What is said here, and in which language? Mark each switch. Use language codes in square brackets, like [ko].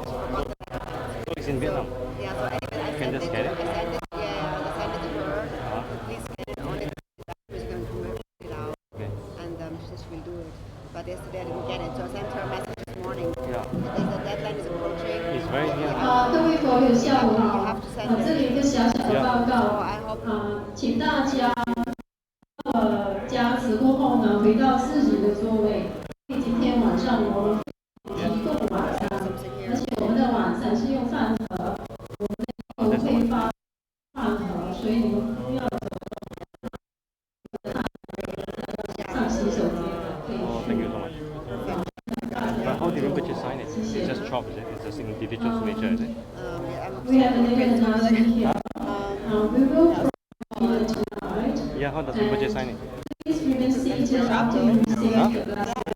[en] So forgot the letterhead. Oh, it's in Vietnam. Yeah, so anyway, I sent it to her. Please get it on it. She's going to print it out, Okay. and she says she'll do it. But yesterday I didn't get it, so I sent her a message this morning. Yeah. Because the deadline is approaching. It's very near. [zh] 各位佛友下午好，这里有一个小小的报告，请大家加持过后呢，回到自己的座位。今天晚上我们提供晚餐，而且我们的晚餐是用饭盒，我们会发饭盒，所以你们不要上洗手间的，可以 [en] Thank you so much. But how did Rinpoche sign it? It's just chop, is it? It's just individual signature, is it? We have another announcement here. We will provide tonight. Yeah, how does Rinpoche sign it? Please remain seated after you receive the glass.